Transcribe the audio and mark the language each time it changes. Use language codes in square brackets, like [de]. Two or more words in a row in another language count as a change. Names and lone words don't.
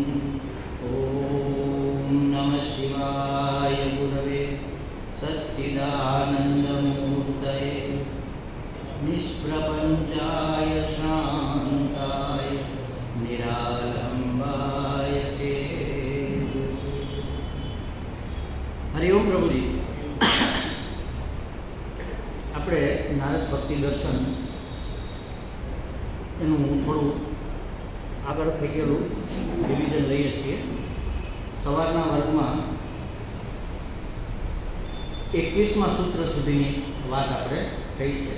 [sa] ओम नमः शिवाय गुरवे सच्चिदानन्दमूर्तये निष्प्रपञ्चाय शान्ताय निरालम्बाय तेजसे। [hi] हरिओम प्रभुजी। [gu] આપણે નારદ ભક્તિ દર્શન એનું થોડું આગળ થઈ ગયેલું રિવિઝન લઈએ છીએ. સવારના વર્ગમાં 21મા સૂત્ર સુધીની વાત આપણે થઈ છે.